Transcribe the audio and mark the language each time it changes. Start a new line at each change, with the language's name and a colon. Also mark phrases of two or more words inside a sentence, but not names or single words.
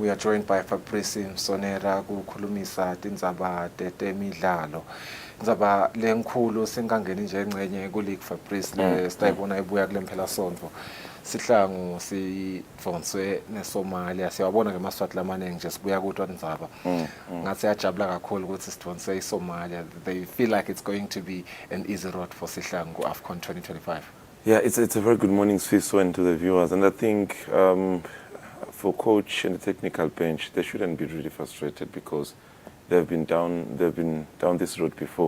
English: We are joined by Fabrice Musonera
Swati: kukhulumisa tindzaba temidlalo. Indzaba lenkhulu singangeni nje engcenye kuLeague Fabrice le sitayibona ibuya kule mphela sonto. sihlangu sifonswe neSomalia siyabona ke maswati lamaningi nje sibuya kuthi Ndzaba ngathi yajabula kakhulu ukuthi sidonse iSomalia.
English: They feel like it's going to be an easy road for sihlangu AFCON 2025. Yeah, it's a very good morning, Swiso, and to the viewers. And I think for coach and the technical bench, they shouldn't be really frustrated because they've been down this road before.